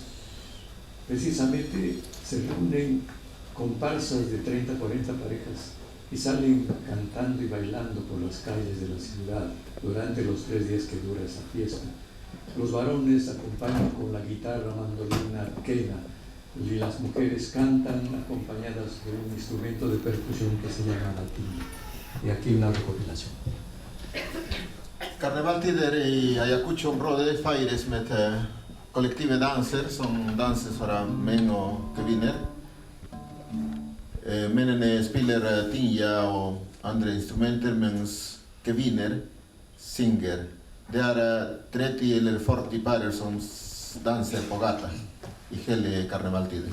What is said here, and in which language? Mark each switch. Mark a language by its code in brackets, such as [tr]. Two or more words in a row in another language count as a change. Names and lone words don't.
[es] Precisamente se reúnen comparsas de 30 a 40 parejas y salen cantando y bailando por las calles de la ciudad durante los 3 días que dura esa fiesta. Los varones acompañan con la guitarra, mandolina, quena, y las mujeres cantan acompañadas de un instrumento de percusión que se llama latín. Y aquí una recopilación. [no] Carnaval tider i Ayacucho området feires med kollektive danser som danses fra menn og kvinner. Mennene spiller tinja og andre instrumenter, mens kvinner synger. Det 30 eller 40 parer som danser på gata i hele karnevaltiden.